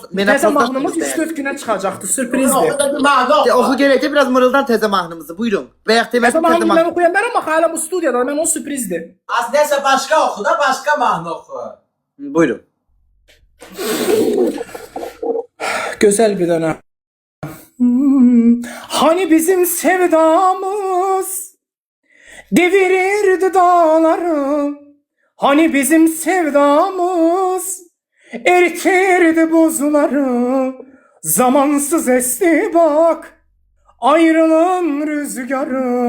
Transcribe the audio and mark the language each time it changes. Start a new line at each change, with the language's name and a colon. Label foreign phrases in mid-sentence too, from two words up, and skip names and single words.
Azerbaijani: Təzə mahnımız 3-4 günə çıxacaqdı, sürprizdir. Oxu görək də biraz mırıldan təzə mahnımızı. Buyurun. Və yaxud Təzə təzə mahnını mən mahnı. oxuyan bərəm, axı hələ bu studiyada, mən onun sürprizdir. Az nəsə başqa oxu da, başqa mahnı oxu. Buyurun. Gözəl bir dənə.
Turkish: Hani bizim sevdamız devirirdi dağları, hani bizim sevdamız eritirdi buzları, zamansız esti bak ayrılığın rüzgarı.